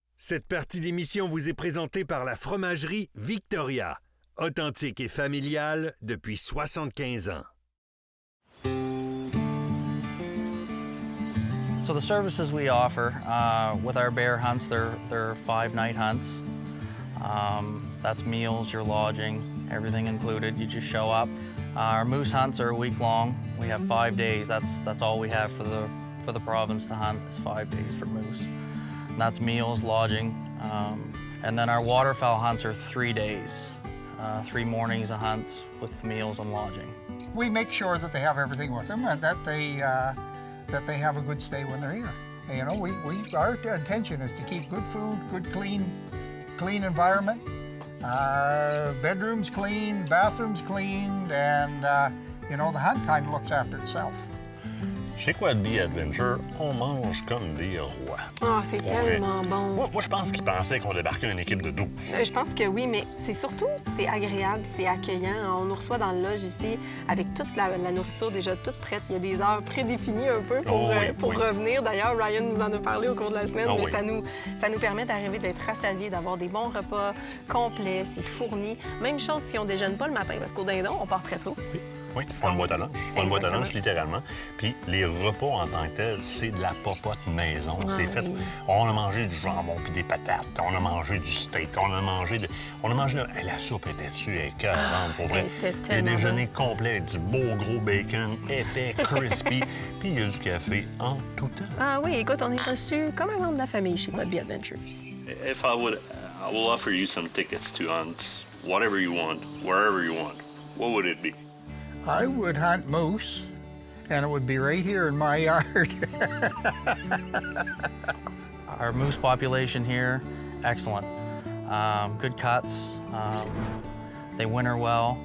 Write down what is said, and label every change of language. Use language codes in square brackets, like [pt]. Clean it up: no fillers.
[fr] Cette partie d'émission vous est présentée par la fromagerie Victoria, authentique et familiale depuis 75 ans. [en] So the services we offer with our bear hunts, they're 5-night hunts. That's meals, your lodging, everything included. You just show up. Our moose hunts are a week long. We have 5 days. That's all we have for the province to hunt is 5 days for moose. And that's meals, lodging, and then our waterfowl hunts are 3 days, 3 mornings of hunts with meals and lodging. We make sure that they have everything with them and that they have a good stay when they're here. And, you know, our intention is to keep good food, good clean environment, bedrooms clean, bathrooms cleaned, and you know, the hunt kind of looks after itself. [fr] Chez Quadbee Adventure, on mange comme des rois. Ah, c'est tellement bon. Moi, je pense qu'ils pensaient qu'on débarquait une équipe de 12. Je pense que oui, mais c'est surtout, c'est agréable, c'est accueillant. On nous reçoit dans le lodge ici avec toute la nourriture déjà toute prête. Il y a des heures prédéfinies un peu pour revenir. D'ailleurs, Ryan nous en a parlé au cours de la semaine, mais ça nous permet d'arriver d'être rassasiés, d'avoir des bons repas complets, c'est fourni. Même chose si on déjeune pas le matin, parce qu'au dindon, on part très tôt. Oui, ils font une boîte à lunch. Ils font une boîte à lunch, littéralement. Puis les repas en tant que tels, c'est de la popote maison. C'est fait. Oui. On a mangé du jambon puis des patates. On a mangé du steak. On a mangé la soupe était dessus, elle est écœurante, pour vrai. Le déjeuner complet avec du beau gros bacon, épais, crispy. Puis il y a du café en tout temps. Ah oui, écoute, on est reçus comme un membre de la famille chez Quadbee Adventures. [en] If I will offer you some tickets to hunt whatever you want, wherever you want, what would it be? I would hunt moose, and it would be right here in my yard. Our moose population here, excellent. Good cuts. They winter well.